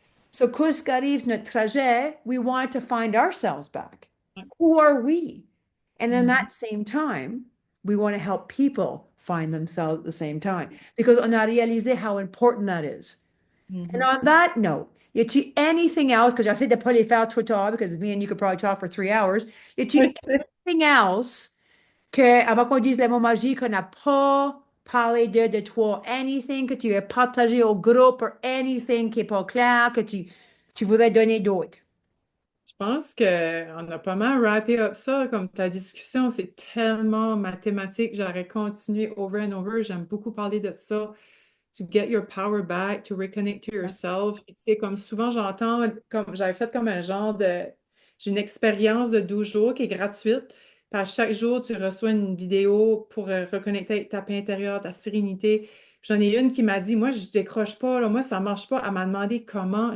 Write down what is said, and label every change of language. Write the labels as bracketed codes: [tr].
[fr] So, qu'est-ce qu'arrive notre trajet? [en] We want to find ourselves back. Who are we? And in Mhm. that same time, we want to help people find themselves at the same time because [fr] on a réalisé [en] how important that is. And Mhm. on that note, [fr] y a-t-il [en] anything else? Because [fr] j'essaie de pas les faire trop tard [en] because me and you could probably talk for 3 hours. [fr] Y a-t-il [en] anything else [fr] que, avant qu'on dise les mots magiques, qu'on n'a pas parlé de toi? Anything que tu as partagé au groupe or anything qui est pas clair que tu voudrais donner d'autre? Je pense qu'on a pas mal wrappé up ça, comme ta discussion, c'est tellement mathématique. J'aurais continué [en] over and over. [fr] J'aime beaucoup parler de ça. [en] To get your power back, to reconnect to yourself. [fr] Puis, tu sais, comme souvent j'entends, comme j'avais fait comme un genre de, j'ai une expérience de 12 jours qui est gratuite. Puis à chaque jour, tu reçois une vidéo pour reconnecter avec ta paix intérieure, ta sérénité. Puis j'en ai une qui m'a dit, moi, je décroche pas, là, moi, ça marche pas. Elle m'a demandé comment.